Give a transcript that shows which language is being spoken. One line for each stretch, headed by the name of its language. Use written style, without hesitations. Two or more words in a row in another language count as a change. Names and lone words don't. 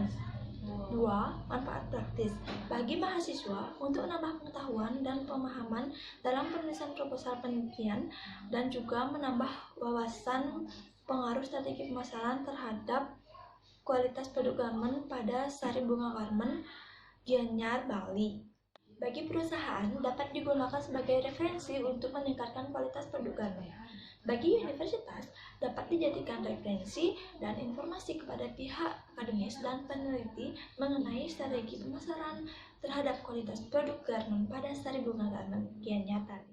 Indonesian: 2. Manfaat praktis bagi mahasiswa untuk menambah pengetahuan dan pemahaman dalam penulisan proposal penelitian, dan juga menambah wawasan pengaruh strategi pemasaran terhadap kualitas produk garment pada sari bunga garment Gianyar, Bali. Bagi perusahaan dapat digunakan sebagai referensi untuk meningkatkan kualitas produk garment. Bagi universitas dapat dijadikan referensi dan informasi kepada pihak akademis dan peneliti mengenai strategi pemasaran terhadap kualitas produk garment pada sari bunga garment Gianyar tadi.